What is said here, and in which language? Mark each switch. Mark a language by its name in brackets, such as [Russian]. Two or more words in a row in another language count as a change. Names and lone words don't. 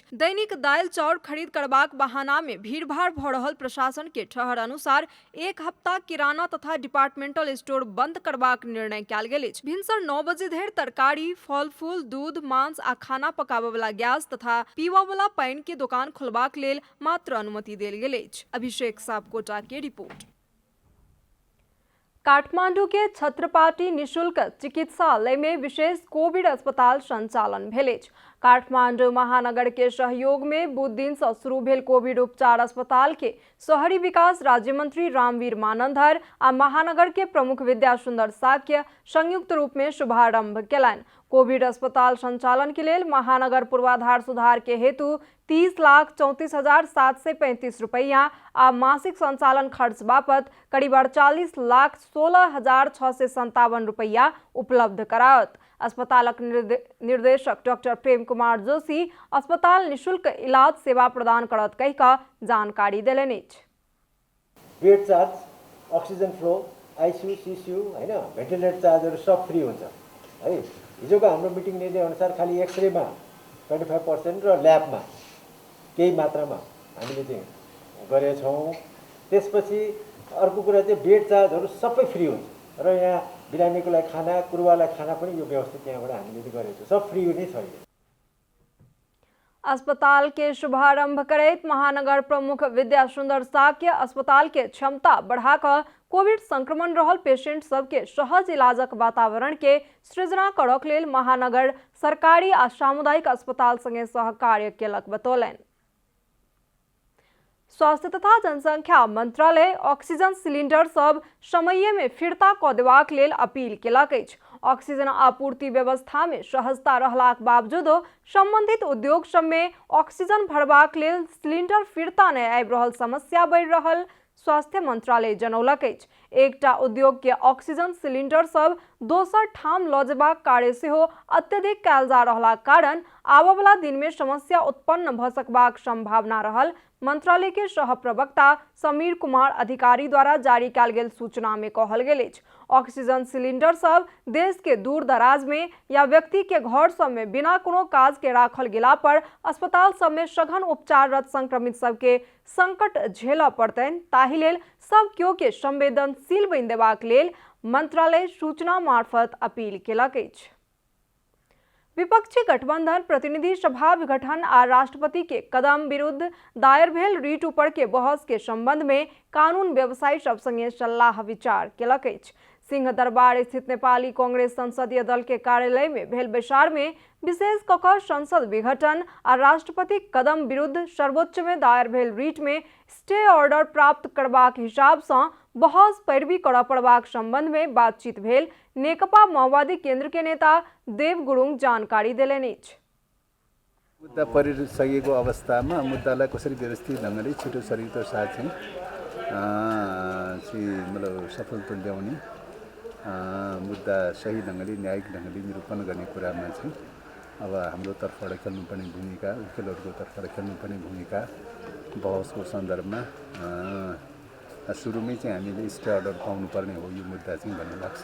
[Maithili] दैनिक दालि चाउर खरीद करबाक बहाना में भीड़भाड़ भ रहल प्रशासन के ठहर अनुसार 1 हफ्ता किराना तथा [English] departmental store [Maithili] बंद करबाक निर्णय कयल गेल अछि। भिनसर 9 बजे धरि तरकारी, फल फूल, दूध, मांस आ खाना पकाबय वाला गैस तथा पीबय वाला पानि के दुकान खोलबाक लेल मात्र अनुमति देल गेल अछि। अभिषेक सापकोटा के रिपोर्ट। काठमांडू के छत्रपाटी निशुल्क चिकित्सालय में विशेष कोविड अस्पताल संचालन भेल अछि। काठमांडू महानगर के सहयोग में बुध दिन से शुरू भेल कोविड उपचार अस्पताल के शहरी विकास राज्य मंत्री रामवीर मानंदर आ महानगर के प्रमुख विद्यासुंदर साक्य संयुक्त रूप में शुभारंभ केलनि। कोविड अस्पताल संचालन के लेल महानगर पूर्वाधार सुधार के हेतु 30,34,735 रुपया आ मासिक संचालन खर्च बापत करीब 48,16,657 रुपया उपलब्ध कराओत। अस्पतालक निर्देशक डॉक्टर प्रेम कुमार जोशी अस्पताल निशुल्क इलाज सेवा प्रदान करत कहिका जानकारी देलनि अछि। [English] bed charge, oxygen flow, [Nepali] आइसियु, सिसियु हैन, भेन्टिलेटर चार्जहरू सब फ्री हुन्छ है। हिजोको हाम्रो मिटिङ निर्णय अनुसार खालि एक्सरेमा 25% र ल्याबमा केही मात्रामा हामीले चाहिँ गरेछौँ। त्यसपछि अर्को कुरा चाहिँ बेड चार्जहरू सबै फ्री हुन्छ र यहाँ बिरामीको लागि खाना, कुरुवालाई खाना पनि यो व्यवस्थित यहाँबाट हामीले गरेको सब फ्री नै छ। [Maithili] अस्पताल के शुभारंभ करैत महानगर प्रमुख विद्यासुंदर साक्य अस्पताल के क्षमता बढ़ाकर कोविड संक्रमण रहल पेशेंट सबके सहज इलाजक वातावरण के सृजना करक लेल महानगर सरकारी आ सामुदायिक अस्पताल संगे सहकार्य केलक बतौलनि। स्वास्थ्य तथा जनसंख्या मंत्रालय [English] oxygen cylinder [Maithili] सब समय में फिरता क देबाक लेल अपील केलक अछि। ऑक्सीजन आपूर्ति व्यवस्था में सहजता रहलाक बावजूदो संबंधित उद्योग सब में ऑक्सीजन भरबाक लेल सिलिंडर फिरता नहीं आबि रहल समस्या बढ़ि रहल स्वास्थ्य मंत्रालय जनौलक अछि। एकटा उद्योग के [English] oxygen cylinder [Maithili] सब दोसर ठाम ल जेबाक कार्य सेहो अत्यधिक कयल जा रहलाक कारण आबय वाला दिन में समस्या उत्पन्न भ सकबाक संभावना रहल मंत्रालय के सह प्रवक्ता समीर कुमार अधिकारी द्वारा जारी कयल गेल सूचना में कहल गेल अछि। [English] oxygen cylinder [Maithili] सब देश के दूर दराज में या व्यक्ति के घर सब में बिना कोनो काज के राखल गेला पर अस्पताल सब में सघन उपचाररत संक्रमित सबके संकट झेलऽ पड़तनि, ताहि लेल सब केओ के संवेदनशील बनि देबाक लेल मंत्रालय सूचना मार्फत अपील केलक अछि। विपक्षी गठबंधन प्रतिनिधि सभा विघटन आ राष्ट्रपति के कदम विरुद्ध दायर भेल रीट ऊपर के बहस के संबंध में कानून व्यवसायी सब संगे सलाह विचार केलक अछि। सिंह दरबार स्थित नेपाली कांग्रेस संसदीय दल के कार्यालय में भेल बैसार में विशेष कऽ संसद विघटन आ राष्ट्रपति कदम विरुद्ध सर्वोच्च में दायर भेल रीट में [English] stay order [Maithili] प्राप्त करबाक हिसाब से बहस पैरवी करऽ पड़बाक संबंध में बातचीत भेल नेकपा माओवादी केंद्र के नेता देव गुरुङ जानकारी देलनि अछि। [Nepali] मुद्दा परिसकेको अवस्थामा मुद्दालाई कसरी व्यवस्थित ढङ्गले छिटो सरितो साथ चाहिँ मतलब सफल तुल्याउने मुद्दा सही ढङ्गले न्यायिक ढङ्गले निरूपण गर्ने कुरामा चाहिँ अब हाम्रो तर्फबाट खेल्नुपर्ने भूमिका, वकिलहरूको तर्फबाट खेल्नुपर्ने भूमिका बहसको सन्दर्भमा सुरुमै चाहिँ हामीले [English] stay order [Nepali] पाउनुपर्ने हो यो मुद्दा चाहिँ भन्ने लाग्छ।